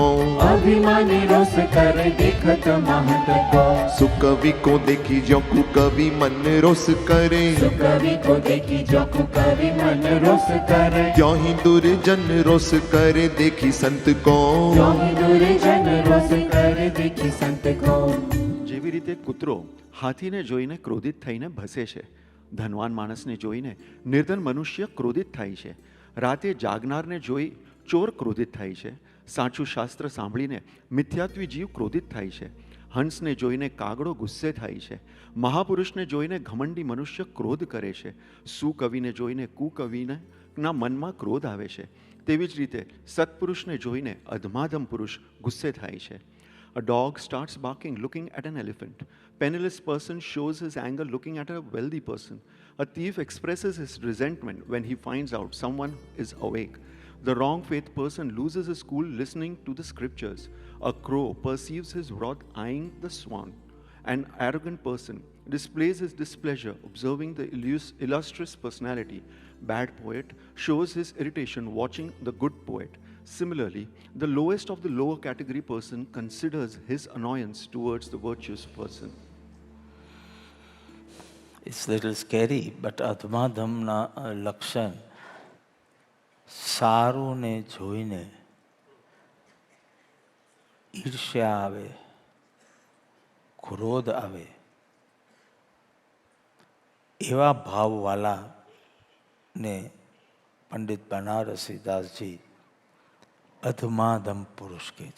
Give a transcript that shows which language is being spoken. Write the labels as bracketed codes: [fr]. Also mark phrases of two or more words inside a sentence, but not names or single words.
[hi] अभिमानी रोस करे देखत महंत को। सुकवि को देखी जो कुकवि मन रोस करे, सुकवि को देखी जो कुकवि मन रोस करे। क्यों ही दुर्जन रोस करे देखी संत को, क्यों ही दुर्जन रोस करे देखी संत को। [gu] જેવી રીતે કૂતરો હાથીને જોઈને ક્રોધિત થઈને ભસે છે, ધનવાન માણસને જોઈને નિર્ધન મનુષ્ય ક્રોધિત થાય છે, રાતે જાગનારને જોઈ ચોર ક્રોધિત થાય છે, સાચું શાસ્ત્ર સાંભળીને મિથ્યાત્વી જીવ ક્રોધિત થાય છે, હંસને જોઈને કાગડો ગુસ્સે થાય છે, મહાપુરુષને જોઈને ઘમંડી મનુષ્ય ક્રોધ કરે છે, સુકવિને જોઈને કુકવિના મનમાં ક્રોધ આવે છે, તેવી જ રીતે સત્પુરુષને જોઈને અધમાધમ પુરુષ ગુસ્સે થાય છે. [en] A dog starts barking looking at an elephant. Penniless person shows his anger looking at a wealthy person. A thief expresses his resentment when he finds out someone is awake. The wrong-faith person loses his cool listening to the scriptures. A crow perceives his wrath eyeing the swan. An arrogant person displays his displeasure observing the illustrious personality. Bad poet shows his irritation watching the good poet. Similarly, the lowest of the lower category person considers his annoyance towards the virtuous person. It's a little scary, but [gu] આત્માધમના લક્ષણ સારુંને જોઈને ઈર્ષ્યા આવે, ક્રોધ આવે, એવા ભાવવાળાને પંડિત બનારસી દાસજી અધમાધમ પુરુષ કહે છે.